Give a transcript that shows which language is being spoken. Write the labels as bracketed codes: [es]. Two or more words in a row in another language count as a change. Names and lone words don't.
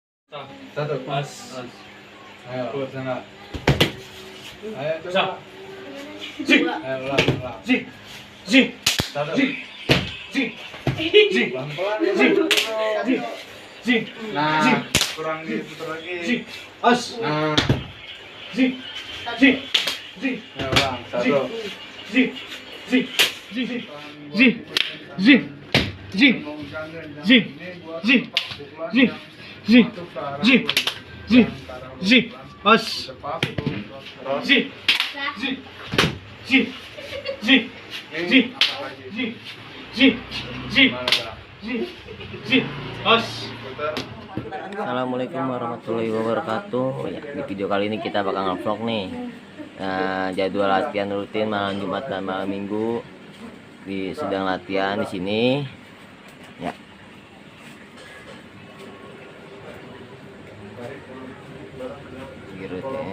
[id] Satu. Mas. Ayo, sana. Ayo, Sa. coba. Si. Ayo, ulang. Si. Si. Satu. Si. Si. Si. Pelan-pelan ya. Si. Si. Si. Nah, Si. kurang diputar lagi. Si. As. Nah, Si. Si. Si. ayo ulang. Satu. Si. Si. Si. Si. Si. Si. Si. Si. Si. Si. Si. Si. Si. As. Si. Si. Si. Si. Si. Si. Si. Si. Si. Si. As. [ar] السلام عليكم ورحمة الله وبركاته. [id] Ya, di video kali ini kita bakal nge-vlog nih. Jadwal latihan rutin malam Jumat dan malam Minggu. Sedang latihan di sini. Ya. Rutin.